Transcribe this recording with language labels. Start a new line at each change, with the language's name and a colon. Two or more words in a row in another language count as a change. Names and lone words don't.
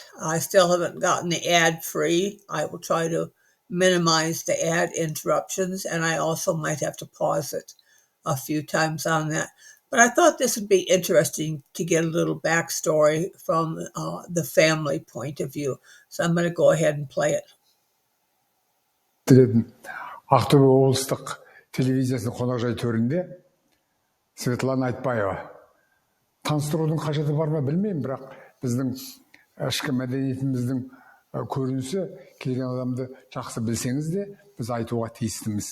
English: I still haven't gotten the ad free. I will try to minimize the ad interruptions, and I also might have to pause it a few times on that. But I thought this would be interesting to get a little backstory from the family point of view. So I'm going to go ahead and play it.
Kazakh: Ақтөбе облыстық телевизиясының қонақжай төрінде Светлана Айтбаева. Таныстырудың қажеті бар ма білмеймін, бірақ біздің ішкі мәдениетіміздің көрінісі, келген адамды жақсы білсеңіз де, біз айтуға тиістіміз.